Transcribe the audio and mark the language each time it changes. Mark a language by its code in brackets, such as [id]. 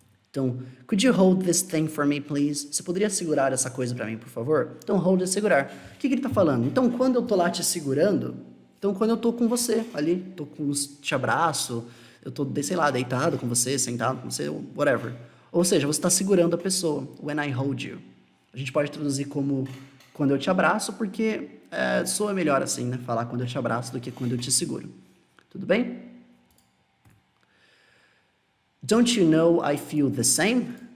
[en] Então, could you hold this thing for me, please? [pt] Você poderia segurar essa coisa para mim, por favor? Então, hold é segurar. O que ele está falando? Então, quando eu tô lá te segurando, então quando eu tô com você ali, te abraço, eu tô, sei lá, deitado com você, sentado com você, whatever. Ou seja, você está segurando a pessoa. [en] When I hold you. [pt] A gente pode traduzir como quando eu te abraço, porque soa melhor assim, né? Falar quando eu te abraço do que quando eu te seguro. Tudo bem? [en] Don't you know I feel the same?